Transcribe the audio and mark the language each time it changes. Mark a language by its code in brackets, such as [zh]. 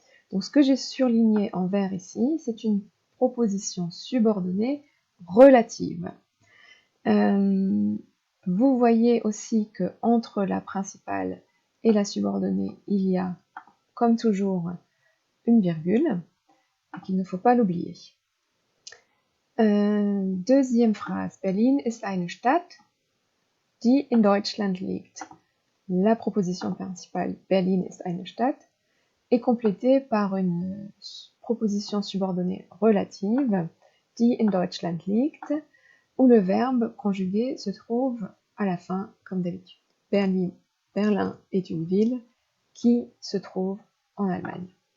[fr] Donc ce que j'ai surligné en vert ici, c'est une proposition subordonnée relative. Vous voyez aussi que entre la principale et la subordonnée, il y a, comme toujours, une virgule, qu'il ne faut pas l'oublier. Deuxième phrase. [de] Berlin ist eine Stadt, die in Deutschland liegt. [fr] La proposition principale, [de] Berlin ist eine Stadt, [fr] est complétée par une proposition subordonnée relative, [de] die in Deutschland liegt, [fr] où le verbe conjugué se trouve à la fin, comme d'habitude. Berlin est une ville qui se trouve en Allemagne.